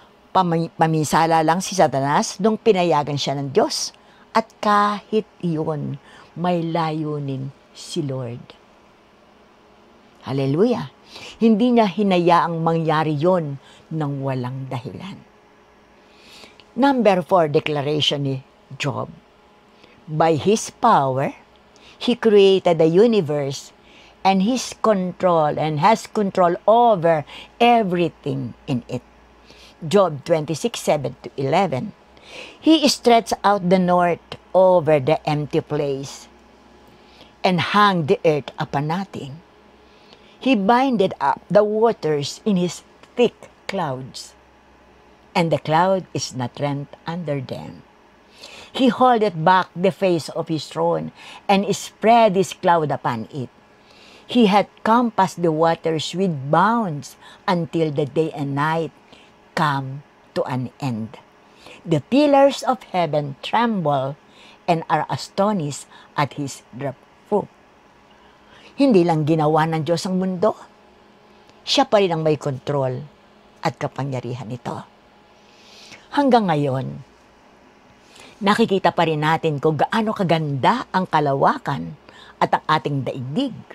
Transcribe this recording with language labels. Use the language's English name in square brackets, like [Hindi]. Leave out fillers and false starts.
[Filipino] Paminsala lang si Satanas nung pinayagan siya ng Diyos. At kahit iyon, may layunin si Lord. Hallelujah! Hindi niya hinayaang mangyari yon ng walang dahilan. [English] Number 4, declaration [Filipino] ni Job. [English] By His power, He created the universe and has control over everything in it. Job 26:7-11. He stretched out the north over the empty place and hung the earth upon nothing. He binded up the waters in His thick clouds, and the cloud is not rent under them. He holdeth back the face of His throne and spread His cloud upon it. He hath compassed the waters with bounds until the day and night come to an end. The pillars of heaven tremble and are astonished at His breath. [Filipino] Hindi lang ginawa ng Diyos ang mundo. Siya pa rin ang may kontrol at kapangyarihan nito. Hanggang ngayon, nakikita pa rin natin kung gaano kaganda ang kalawakan at ang ating daigdig.